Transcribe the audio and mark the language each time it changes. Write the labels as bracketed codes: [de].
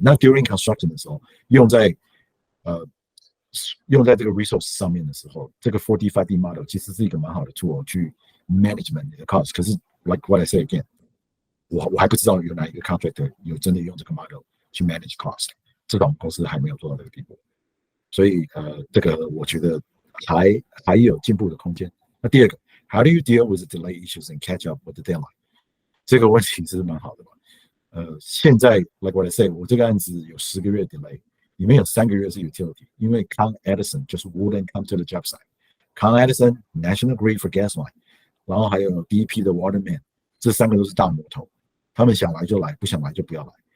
[zh] 那 [en] during construction [zh] 的时候，用在这个 resource 上面的时候，这个 4D 5D model 其实是一个蛮好的 tool 去 management 你的 cost。可是 [en] like what I say again， [zh] 我还不知道有哪一个 contractor 有真的用这个 model 去 manage cost， 至少我们公司还没有做到这个地步。所以这个我觉得还有进步的空间。那第2个 [en] ，How do you deal with the delay issues and catch up with the deadline？ [zh] 这个问题是蛮好的嘛。现在 [en] like what I say， [zh] 我这个案子有10个月 delay， 里面有3个月是 utility， 因为 Con Edison 就是 [en] wouldn't come to the job site。 Con Edison National Grid for gas line， [zh] 然后还有 DEP 的 waterman， 这3个都是大魔头，他们想来就来，不想来就不要来。